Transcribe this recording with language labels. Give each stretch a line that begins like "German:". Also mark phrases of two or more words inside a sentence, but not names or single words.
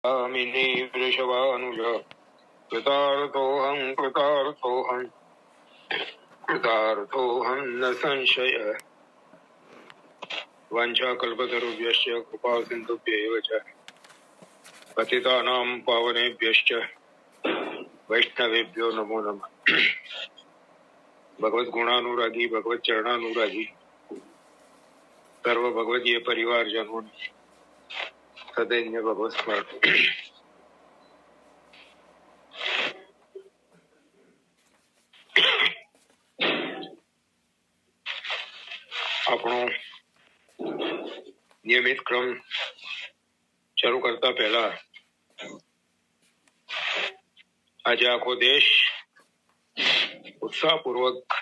Sanskrit: मिनी वृषभानुज कृतार्थोऽहं कृतार्थोऽहं न संशय वाञ्छाकल्पतरुभ्यश्च कृपासिन्धुभ्यैव च पतितानां पावनेभ्यश्च वैष्णवेभ्यो नमो नमः। भगवत गुणानुरागी भगवत चरणानुरागी सर्व भगवदीय परिवारजनों सदैव भगवत स्मरण।
Gujarati: આપણો નિયમિત ક્રમ શરૂ કરતા પહેલા આજે આખો દેશ ઉત્સાહપૂર્વક